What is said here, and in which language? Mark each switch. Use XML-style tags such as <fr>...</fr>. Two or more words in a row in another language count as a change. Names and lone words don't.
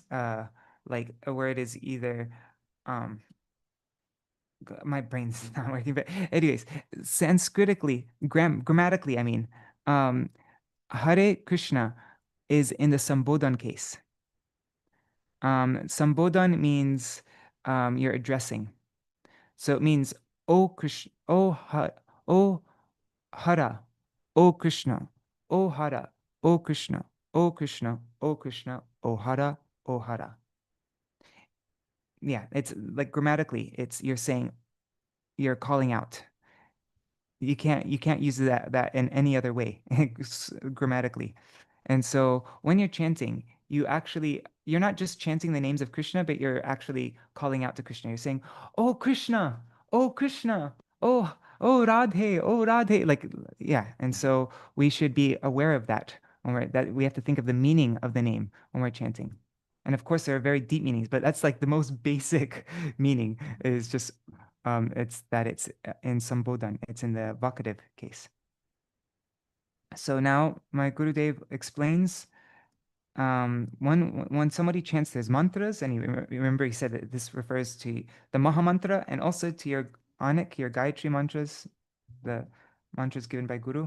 <en>Like a word is either um, my brain's not working, but anyways, grammatically, I mean, um, Hare Krishna is in the Sambodhan case. Sambodhan means you're addressing. So it means, O Krishna, O Hara, O Krishna, O Hara, O Krishna, O Krishna, O Krishna, O Hara, O Hara. Yeah, it's like grammatically, you're calling out. You can't use that in any other way grammatically. And so when you're chanting, you're not just chanting the names of Krishna, but you're actually calling out to Krishna. You're saying, "Oh Krishna, oh Krishna, oh oh Radhe, oh Radhe." Like, yeah. And so we should be aware of that that we have to think of the meaning of the name when we're chanting. And of course, there are very deep meanings, but that's like the most basic meaning is just it's in Sambodhan. It's in the vocative case. So now my Gurudev explains when somebody chants his mantras, and remember he said that this refers to the Maha Mantra and also to your Anik, your Gayatri mantras, the mantras given by Guru.</en>